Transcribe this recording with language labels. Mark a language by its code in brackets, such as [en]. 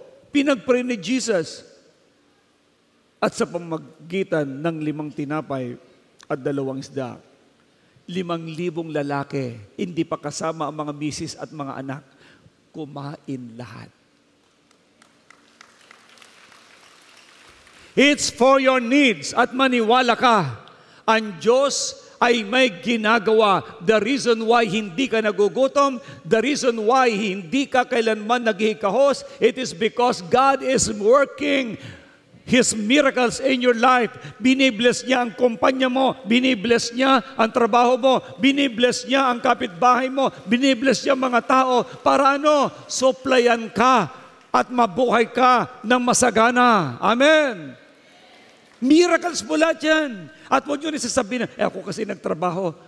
[tl] Pinag-pray ni Jesus. At sa pamagitan ng 5 tinapay at 2 isda, 5,000 lalaki, hindi pa kasama ang mga misis at mga anak, kumain lahat. [en] It's for your needs [tl] at maniwala ka. Ang Diyos ay may ginagawa. [en] The reason why [tl] hindi ka nagugutom, [en] the reason why [tl] hindi ka kailanman naghihikahos, [en] it is because God is working His miracles in your life. [tl] Binibless niya ang kumpanya mo, binibless niya ang trabaho mo, binibless niya ang kapitbahay mo, binibless niya mga tao para supplyan ka at mabuhay ka ng masagana. Amen. Miracles po lahat yan. At huwag nyo rin sasabihin na, ako kasi nagtrabaho.